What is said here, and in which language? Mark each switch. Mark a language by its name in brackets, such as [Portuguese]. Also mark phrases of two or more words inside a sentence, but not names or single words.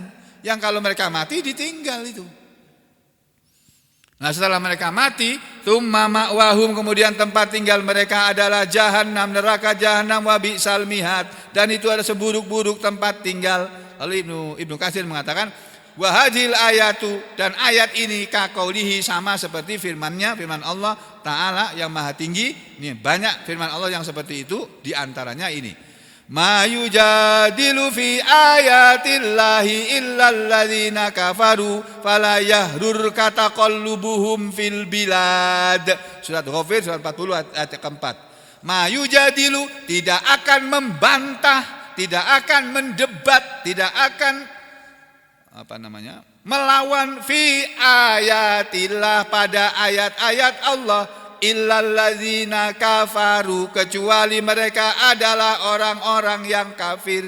[Indonesian] Yang kalau mereka mati ditinggal itu. Nah setelah mereka mati, [Arabic] ثم مأواهم, [Indonesian] kemudian tempat tinggal mereka adalah jahannam, neraka jahannam, [Arabic] وبئس المهاد, [Indonesian] dan itu adalah seburuk-buruk tempat tinggal. Lalu Ibnu Katsir mengatakan, [Arabic] وهذه الآية, [Indonesian] dan ayat ini kaqaulihi, sama seperti firman Allah Ta'ala yang maha tinggi. Ini banyak firman Allah yang seperti itu, di antaranya ini. [Arabic] ما يجادل في آيات الله إلا الذين كفروا فلا يغررك تقلبهم في البلاد. [Indonesian] Surat Ghafir surat 40 ayat keempat. [Arabic] ما يجادل, [Indonesian] tidak akan membantah, tidak akan mendebat, tidak akan melawan [Arabic] في آيات الله, [Indonesian] pada ayat-ayat Allah, [Arabic] إلا الذين كفروا, [Indonesian] kecuali mereka adalah orang-orang yang kafir.